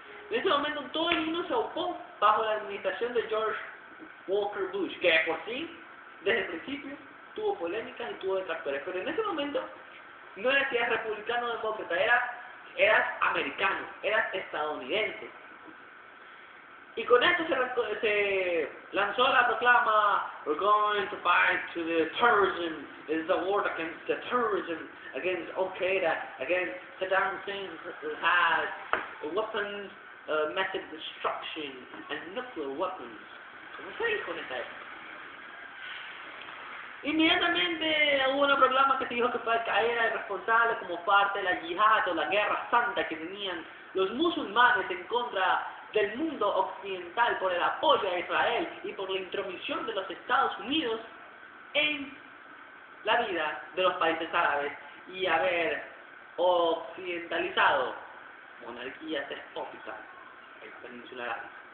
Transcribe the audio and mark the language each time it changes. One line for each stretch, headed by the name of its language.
Spanish: En ese momento todo el mundo se opó bajo la administración de George Walker Bush, que por sí, desde el principio, tuvo polémicas y tuvo detractores, pero en ese momento no era que eras republicano o demócrata, eras americano, eras estadounidense. Y con esto se lanzó la proclama,
English: "We're going to fight to the terrorism, it's a war against the terrorism, against Al-Qaeda, against Saddam Hussein who has weapons, massive destruction, and nuclear weapons."
Spanish: ¿Cómo se dijo en esa época? Inmediatamente hubo una proclama que se dijo que Al-Qaeda era el responsable como parte de la yihad o la guerra santa que tenían los musulmanes en contra del mundo occidental por el apoyo a Israel y por la intromisión de los Estados Unidos en la vida de los países árabes y haber occidentalizado monarquías despóticas en la península arábiga.